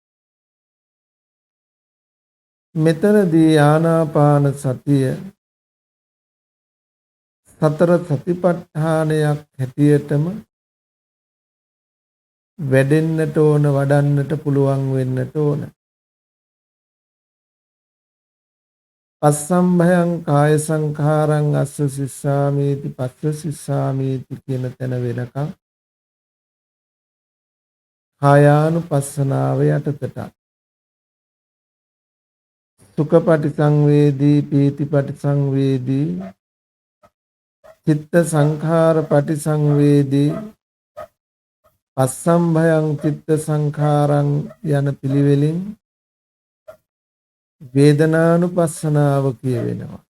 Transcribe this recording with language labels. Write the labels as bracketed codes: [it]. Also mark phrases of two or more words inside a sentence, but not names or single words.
[si] මෙතනදී ආනාපාන සතිය සතර සතිපට්ඨානයක් හැටියටම වැඩෙන්නට ඕන, වඩන්නට පුළුවන් වෙන්නට ඕන. [pi] පස්සම්භයං කාය සංඛාරං අස්ස සිස්සාමීති පස්ස සිස්සාමීති [si] කියන තැන වෙනකම් කායානුපස්සනාව යටතට [pi] සුඛපටිසංවේදී පීතිපටිසංවේදී චිත්ත සංඛාර පටිසංවේදී පස්සම්භයං චිත්ත සංඛාරං [si] යන පිළිවෙලින් වේදනානුපස්සනාව කියවෙනවා.